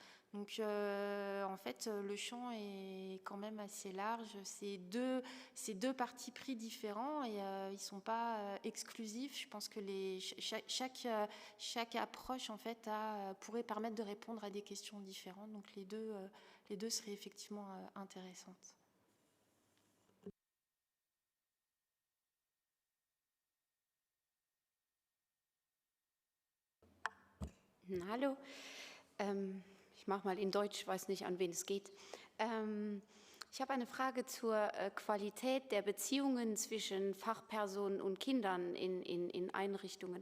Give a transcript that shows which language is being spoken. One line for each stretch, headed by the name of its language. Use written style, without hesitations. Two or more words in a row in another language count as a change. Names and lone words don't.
French: Donc, en fait, le champ est quand même assez large. C'est deux partis pris différents et ils ne sont pas exclusifs. Je pense que chaque approche, en fait, pourrait permettre de répondre à des questions différentes. Donc, les deux seraient effectivement intéressantes.
German: Hallo, ich mache mal in Deutsch, weiß nicht, an wen es geht. Ich habe eine Frage zur Qualität der Beziehungen zwischen Fachpersonen und Kindern in Einrichtungen.